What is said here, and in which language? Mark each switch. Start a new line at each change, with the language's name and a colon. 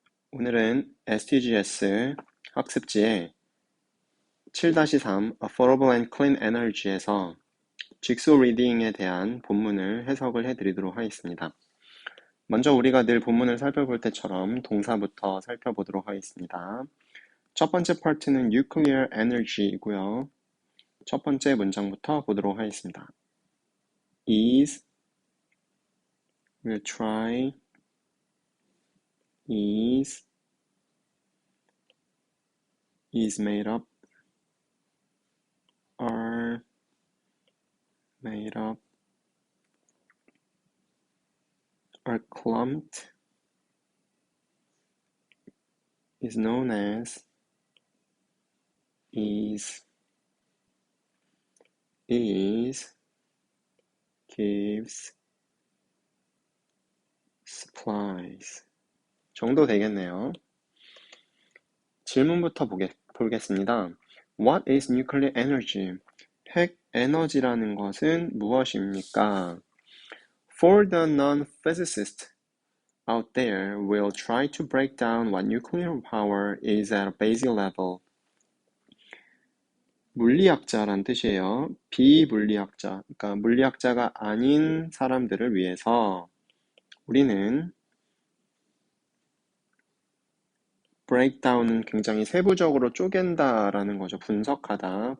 Korean: 오늘은 STGS 학습지의 7-3 Affordable and Clean Energy에서 직소 리딩에 대한 본문을 해석을 해드리도록 하겠습니다. 먼저 우리가 늘 본문을 살펴볼 때처럼 동사부터 살펴보도록 하겠습니다. 첫 번째 파트는 Nuclear Energy이고요. 첫 번째 문장부터 보도록 하겠습니다.
English: we'll try, is made up, are made up, are clumped, is known as, is, gives, supplies
Korean: 정도 되겠네요. 질문부터 보겠습니다.
English: What is nuclear energy?
Korean: 핵 에너지라는 것은 무엇입니까?
English: For the non-physicist out there will try to break down what nuclear power is at a basic level.
Korean: 물리학자란 뜻이에요. 비물리학자, 그러니까 물리학자가 아닌 사람들을 위해서 우리는 breakdown은 굉장히 세부적으로 쪼갠다라는 거죠. 분석하다.